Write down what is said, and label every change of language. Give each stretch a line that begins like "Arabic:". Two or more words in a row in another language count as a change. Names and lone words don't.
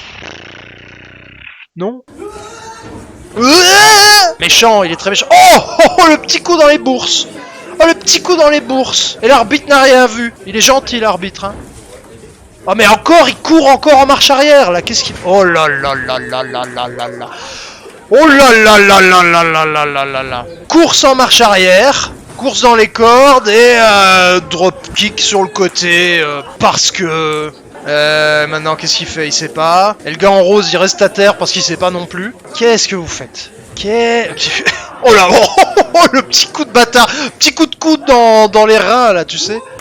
French: Non? Méchant, il est très méchant. Oh, le petit coup dans les bourses. Oh, le petit coup dans les bourses. Et l'arbitre n'a rien vu. Il est gentil, l'arbitre, hein. Oh, mais encore, il court encore en marche arrière, là. Qu'est-ce qu'il... Oh là là là là là là là là. Oh là là là là là là là là là là. Course en marche arrière. Course dans les cordes et dropkick sur le côté parce que... maintenant, qu'est-ce qu'il fait? Il sait pas. Et le gars en rose, il reste à terre parce qu'il sait pas non plus. Qu'est-ce que vous faites? Oh là, oh, le petit coup de bâtard, petit coup de coude dans les reins là, tu sais.